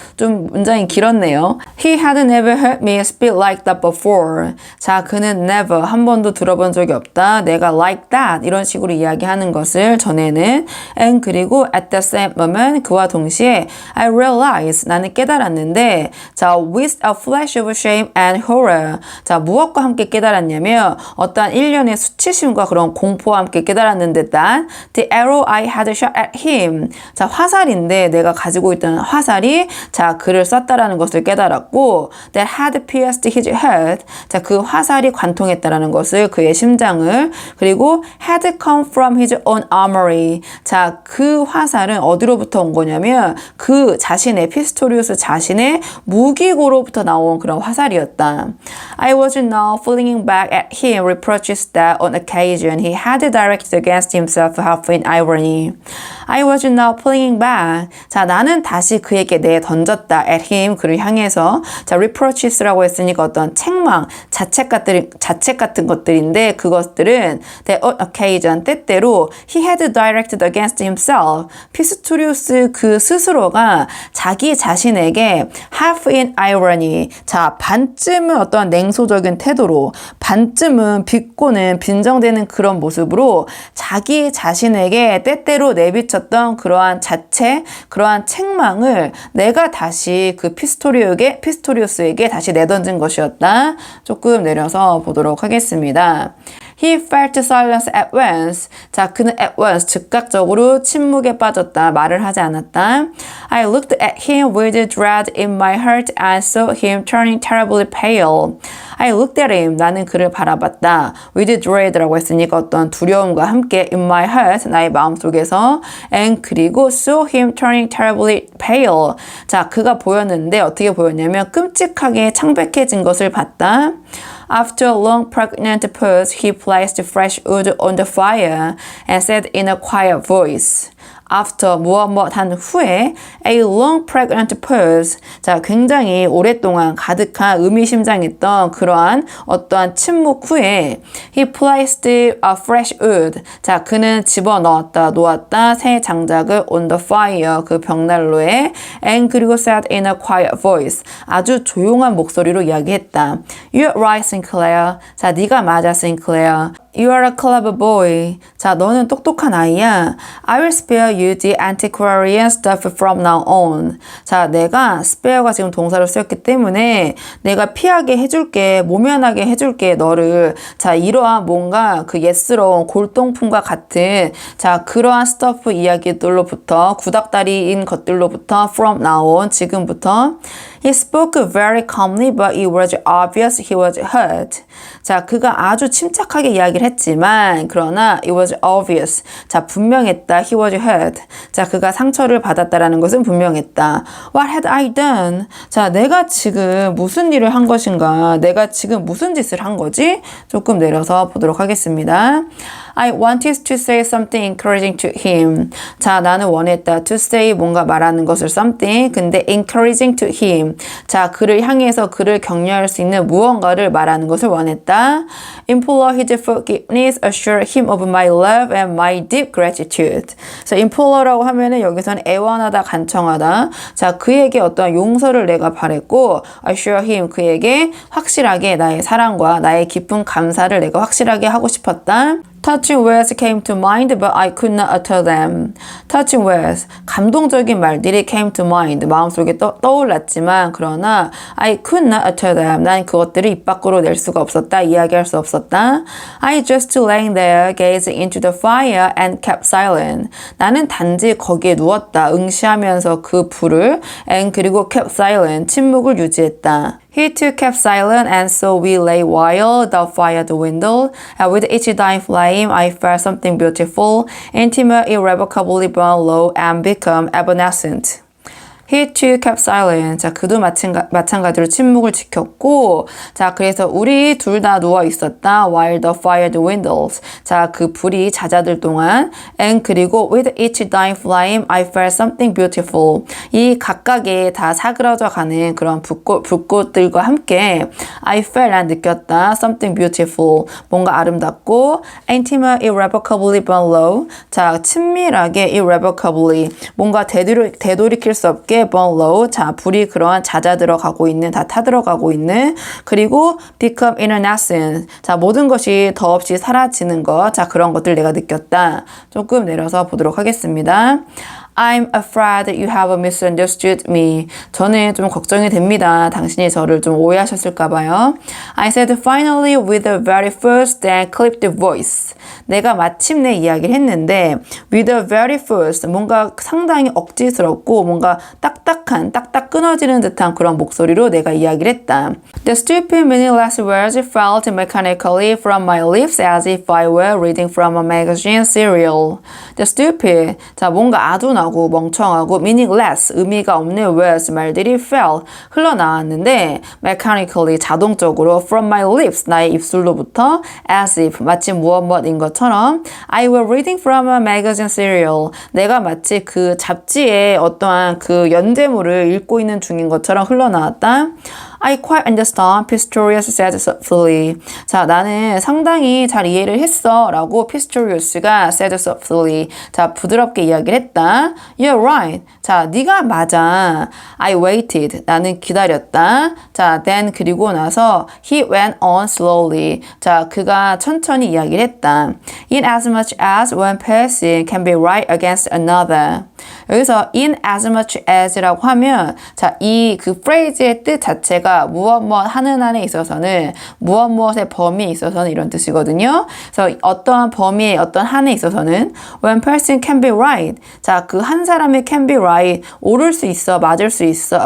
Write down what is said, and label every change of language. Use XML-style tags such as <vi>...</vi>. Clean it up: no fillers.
<ko>좀 문장이 길었네요.</ko> <en>He had never heard me speak like that before.</en> <ko>자, 그는 never 한 번도 들어본 적이 없다. 내가</ko> <en>like that</en> <ko>이런 식으로 이야기하는 것을 전에는 and 그리고</ko> <en>at the same moment</en> <ko>그와 동시에</ko> <en>I realized</en> <ko>나는 깨달았는데 자</ko> <en>with a flash of shame and horror</en> <ko>자 무엇과 함께 깨달았냐면 어떠한 일련의 수치심과 그런 공포와 함께 깨달았는데</ko> <en>that the arrow I had shot at him</en> <ko>자 화살인데 내가 가지고 있던 화살이 자 그를 쐈다라는 것을 깨달았고</ko> <en>that had pierced his head</en> <ko>자 그 화살이 관통했다라는 것을 그의 심장을 그리고</ko> <en>had come from his own armory</en> <ko>자 그 화살은 어디로부터 온 거냐면 그 자신의 피스토리우스 자신의 무기고로부터 나온 그런 화살이었다.</ko> <en>I was now flinging back at him reproaches that on occasion he had directed against himself half in irony. I was now flinging back.</en> <ko>자, 나는 다시 그에게 던졌다.</ko> <en>at him,</en> <ko>그를 향해서. 자, reproaches라고 했으니까 어떤 책망, 자책 같은 것들인데 그것들은</ko> <en>that on occasion,</en> <ko>때때로</ko> <en>he had directed against himself.</en> <ko>피스토리우스 그 스스로가 자기 자신에게</ko> <en>half in irony.</en> <ko>자, 반쯤은 어떤 냉소적인 태도로, 반쯤은 비꼬는 빈정대는 그런 모습으로 자기 자신에게 때때로 내비쳤던 그러한 자책, 그러한 책망을 내가 다시 그 피스토리우스에게 다시 내던진 것이었다. 조금 내려서 보도록 하겠습니다.</ko> <en>He felt silence at once.</en> <ko>자, 그는 at once, 즉각적으로 침묵에 빠졌다. 말을 하지 않았다.</ko> <en>I looked at him with dread in my heart and saw him turning terribly pale. I looked at him.</en> <ko>나는 그를 바라봤다.</ko> <en>With dread라고 했으니까</en> <ko>어떤 두려움과 함께</ko> <en>in my heart,</en> <ko>나의 마음속에서</ko> <en>and 그리고 saw him turning terribly pale.</en> <ko>자, 그가 보였는데 어떻게 보였냐면 끔찍하게 창백해진 것을 봤다.</ko> <en>After a long pregnant pause, he placed fresh wood on the fire and said in a quiet voice.</en> <ko>After 무엇한 후에</ko> <en>a long pregnant pause</en> <ko>자 굉장히 오랫동안 가득한 의미심장했던 그러한 어떠한 침묵 후에</ko> <en>he placed a fresh wood</en> <ko>자 그는 놓았다 새 장작을</ko> <en>on the fire</en> <ko>그 벽난로에 and 그리고</ko> <en>said in a quiet voice</en> <ko>아주 조용한 목소리로 이야기했다.</ko> <en>You're right, Sinclair.</en> <ko>자 네가 맞아,</ko> <en>Sinclair. You are a clever boy.</en> <ko>자, 너는 똑똑한 아이야.</ko> <en>I will spare you the antiquarian stuff from now on.</en> <ko>자, 내가 spare가 지금 동사로 쓰였기 때문에 내가 피하게 해줄게, 모면하게 해줄게, 너를. 자, 이러한 뭔가 그 예스러운 골동품과 같은 자, 그러한 stuff 이야기들로부터 구닥다리인 것들로부터</ko> <en>from now on,</en> <ko>지금부터</ko> <en>He spoke very calmly, but it was obvious he was hurt.</en> <ko>자, 그가 아주 침착하게 이야기를 했지만 그러나</ko> <en>it was obvious.</en> <ko>자, 분명했다.</ko> <en>He was hurt.</en> <ko>자, 그가 상처를 받았다라는 것은 분명했다.</ko> <en>What had I done?</en> <ko>자, 내가 지금 무슨 일을 한 것인가? 내가 지금 무슨 짓을 한 거지? 조금 내려서 보도록 하겠습니다.</ko> <en>I wanted to say something encouraging to him.</en> <ko>자, 나는 원했다.</ko> <en>To say</en> <ko>뭔가 말하는 것을</ko> <en>something. 근데 encouraging to him.</en> <ko>자, 그를 향해서 그를 격려할 수 있는 무언가를 말하는 것을 원했다.</ko> <en>Implore his forgiveness, assure him of my love and my deep gratitude.</en> <ko>자, implore라고 하면은 여기서는 애원하다, 간청하다. 자, 그에게 어떤 용서를 내가 바랬고,</ko> <en>assure him</en> <ko>그에게 확실하게 나의 사랑과 나의 깊은 감사를 내가 확실하게 하고 싶었다.</ko> <en>Touching words came to mind, but I could not utter them. Touching words,</en> <ko>감동적인 말들이</ko> <en>came to mind,</en> <ko>마음속에 떠올랐지만 그러나</ko> <en>I could not utter them.</en> <ko>난 그것들을 입 밖으로 낼 수가 없었다, 이야기할 수 없었다.</ko> <en>I just laying there, gazing into the fire and kept silent.</en> <ko>나는 단지 거기에 누웠다, 응시하면서 그 불을 and 그리고</ko> <en>kept silent,</en> <ko>침묵을 유지했다.</ko> <en>He too kept silent, and so we lay while the fire dwindled, and with each dying flame I felt something beautiful, intimate, irrevocably burn low, and become evanescent. He too kept silent.</en> <ko>자, 그도 마찬가지로 침묵을 지켰고, 자, 그래서 우리 둘 다 누워 있었다.</ko> <en>While the fire dwindles.</en> <ko>자, 그 불이 잦아들 동안.</ko> <en>And 그리고 with each dying flame, I felt something beautiful.</en> <ko>이 각각의 다 사그러져 가는 그런 불꽃들과 함께</ko> <en>I felt,</en> <ko>난 느꼈다.</ko> <en>Something beautiful.</en> <ko>뭔가 아름답고,</ko> <en>intimate, irrevocably burn low.</en> <ko>자, 친밀하게, irrevocably. 뭔가 되돌이킬 수 없게</ko> <en>burn low.</en> <ko>자, 불이 그러한 잦아들어 가고 있는, 다 타들어가고 있는, 그리고</ko> <en>become evanescent.</en> <ko>자, 모든 것이 더없이 사라지는 것. 자, 그런 것들 내가 느꼈다. 조금 내려서 보도록 하겠습니다.</ko> <en>I'm afraid that you have misunderstood me.</en> <ko>저는 좀 걱정이 됩니다. 당신이 저를 좀 오해하셨을까 봐요.</ko> <en>I said finally with the very first then clipped voice.</en> <ko>내가 마침내 이야기를 했는데</ko> <en>with the very first,</en> <ko>뭔가 상당히 억지스럽고 뭔가 딱딱 끊어지는 듯한 그런 목소리로 내가 이야기를 했다.</ko> <en>The stupid meaningless words felt mechanically from my lips as if I were reading from a magazine serial. The stupid,</en> <ko>자, 뭔가 아둔하고 멍청하고 meaningless, 의미가 없는 words, 말들이 fell, 흘러나왔는데 mechanically, 자동적으로</ko> <en>from my lips,</en> <ko>나의 입술로부터</ko> <en>as if,</en> <ko>마치 무엇인 것처럼</ko> <en>I were reading from a magazine serial,</en> <ko>내가 마치 그 잡지의 어떠한 그 연재물을 읽고 있는 중인 것처럼 흘러나왔다.</ko> <en>I quite understand, Pistorius said softly.</en> <ko>자, 나는 상당히 잘 이해를 했어 라고 Pistorius가</ko> <en>said softly.</en> <ko>자, 부드럽게 이야기를 했다.</ko> <en>You're right.</en> <ko>자, 네가 맞아.</ko> <en>I waited.</en> <ko>나는 기다렸다. 자, then 그리고 나서</ko> <en>he went on slowly.</en> <ko>자, 그가 천천히 이야기를 했다.</ko> <en>In as much as one person can be right against another.</en> <ko>여기서 in as much as라고 하면 자, 이 그 phrase의 뜻 자체가 무엇 하는 한에 있어서는 무엇의 범위에 있어서는 이런 뜻이거든요. 그래서 어떠한 범위에 어떤 한에 있어서는</ko> <en>one person can be right.</en> <ko>자, 그 한 사람이</ko> <en>can be right.</en> <ko>옳을 수 있어, 맞을 수 있어.</ko>